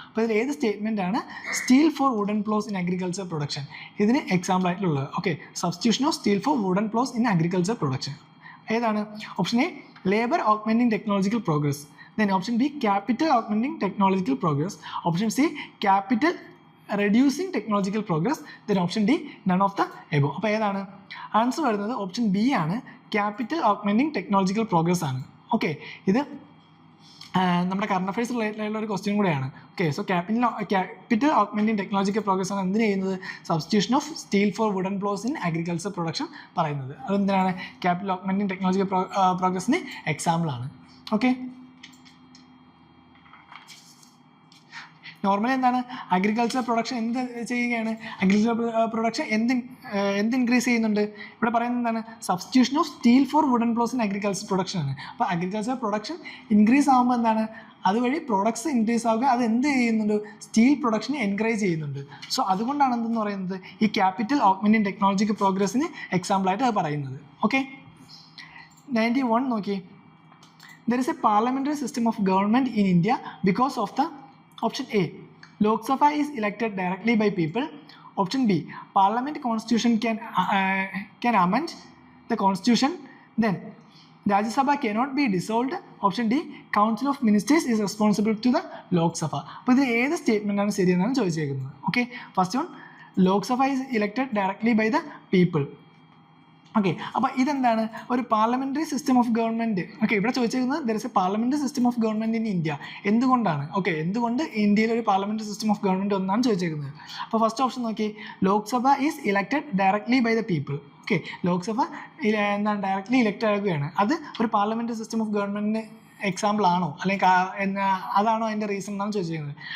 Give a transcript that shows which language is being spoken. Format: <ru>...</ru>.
<ml>അപ്പോൾ ഇതിൽ ഏത് സ്റ്റേറ്റ്മെൻ്റ് ആണ് steel four wooden പ്ലോസ് in agriculture production ഇതിന് എക്സാമ്പിൾ ആയിട്ടുള്ളത്? Okay, substitution of steel four wooden പ്ലോസ് in agriculture production ഏതാണ്?</ml> <en>Option A labour augmenting technological progress, then option B capital augmenting technological progress, option C capital reducing technological progress, then option D none of the above.</en> <ml>അപ്പോൾ ഏതാണ് answer വരുന്നത്?</ml> <en>Option B ആണ്, capital augmenting technological progress ആണ്.</en> <ml>Okay, ഇത് നമ്മുടെ current affairs related ആയിട്ടുള്ള ഒരു question കൂടെയാണ്. Okay, so capital ഓഗ്മെൻറ്റിംഗ് technological progress ആണ് എന്തിനു ചെയ്യുന്നത്?</ml> <en>Substitution of steel for wooden ploughs in agriculture production പറയുന്നത്. അതെന്തിനാണ്?</en> <ml>ക്യാപിറ്റൽ ഓഗ്മെൻറ്റിംഗ് ടെക്നോളജിക്കൽ പ്രോഗ്രസിന് എക്സാമ്പിൾ ആണ്. ഓക്കെ, നോർമലി എന്താണ് അഗ്രികൾച്ചർ പ്രൊഡക്ഷൻ എന്ത് ചെയ്യുകയാണ്? അഗ്രികൾച്ചർ പ്രൊഡക്ഷൻ എന്ത് ഇൻക്രീസ് ചെയ്യുന്നുണ്ട്? ഇവിടെ പറയുന്നത് എന്താണ്? Substitution of steel four wooden പ്ലോസ് in agriculture production ആണ്. അപ്പോൾ അഗ്രികൾച്ചർ പ്രൊഡക്ഷൻ ഇൻക്രീസ് ആകുമ്പോൾ എന്താണ് അതുവഴി പ്രൊഡക്ട്സ് ഇൻക്രീസ് ആവുക, അത് എന്ത് ചെയ്യുന്നുണ്ട്? സ്റ്റീൽ പ്രൊഡക്ഷനെ എൻകറേജ് ചെയ്യുന്നുണ്ട്. സോ അതുകൊണ്ടാണ് എന്തെന്ന് പറയുന്നത് ഈ ക്യാപിറ്റൽ ഓഗ്മെൻറ്റിംഗ് ടെക്നോളജിക്കൽ പ്രോഗ്രസ്സിന് എക്സാമ്പിളായിട്ട് അത് പറയുന്നത്. ഓക്കെ, 91 നോക്കി.</ml> <en>There is a parliamentary system of government in India because of the option A Lok Sabha is elected directly by people, option B Parliament constitution can amend the constitution, then Rajya Sabha cannot be dissolved, option D Council of Ministers is responsible to the Lok Sabha.</en> <ml>അപ്പോൾ ഇത് ഏത് statement ആണ് ശരിയെന്നാണ് ചോദിച്ചേക്കുന്നത്.</ml> <en>Okay, first one Lok Sabha is elected directly by the people.</en> <ml>Okay, അപ്പോൾ ഇതെന്താണ്?</ml> <en>ഒരു parliamentary system of government.</en> <ml>Okay, ഇവിടെ ചോദിച്ചിരിക്കുന്നത്</ml> <en>There is a parliamentary system of government in India. എന്തുകൊണ്ടാണ്?</en> <ml>ഓക്കെ, എന്തുകൊണ്ട് ഇന്ത്യയിൽ ഒരു പാർലമെൻ്ററി സിസ്റ്റം ഓഫ് ഗവൺമെൻറ് ഒന്നാണ് ചോദിച്ചിരിക്കുന്നത്. അപ്പോൾ ഫസ്റ്റ് ഓപ്ഷൻ നോക്കി,</ml> <en>Lok Sabha is elected directly by the people.</en> <ml>Okay, Lok Sabha എന്താണ് ഡയറക്ട്ലി ഇലക്റ്റ് ആകുകയാണ്. അത് ഒരു പാർലമെൻ്ററി സിസ്റ്റം ഓഫ് ഗവൺമെൻറ്റിന് എക്സാമ്പിൾ ആണോ, അല്ലെങ്കിൽ അതാണോ അതിൻ്റെ റീസൺ എന്നാണ് ചോദിച്ചിരിക്കുന്നത്?</ml>